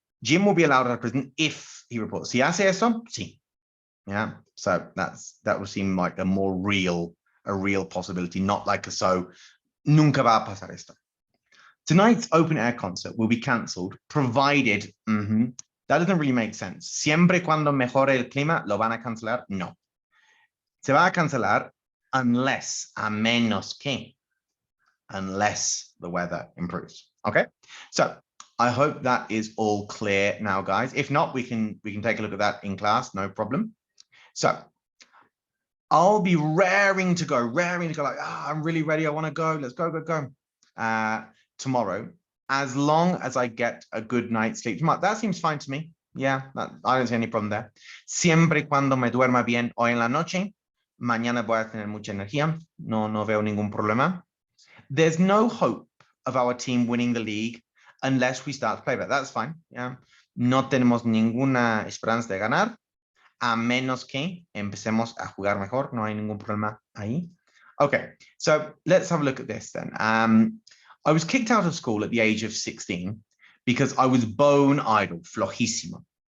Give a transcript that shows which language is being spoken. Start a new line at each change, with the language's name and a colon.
English: Jim will be allowed out of prison if he reports. Si hace eso, sí. Yeah. So that would seem like a real possibility, not like a so nunca va a pasar esto. Tonight's open air concert will be cancelled, provided. That doesn't really make sense.
Spanish: Siempre cuando mejore el clima, lo van a cancelar. No. Se va a cancelar unless, a menos que, unless the weather improves. Okay.
English: So I hope that is all clear now, guys. If not, we can take a look at that in class, no problem. So I'll be raring to go like, I'm really ready. I want to go. Let's go. Tomorrow, as long as I get a good night's sleep. That seems fine to me. Yeah, I don't see any problem there.
Spanish: Siempre cuando me duerma bien hoy en la noche, mañana voy a tener mucha energía. No veo ningún problema.
English: There's no hope of our team winning the league unless we start to play better. That's fine. Yeah.
Spanish: No tenemos ninguna esperanza de ganar, a menos que empecemos a jugar mejor. No hay ningún problema ahí.
English: Okay, so let's have a look at this then. I was kicked out of school at the age of 16 because I was bone idle, flojísimo.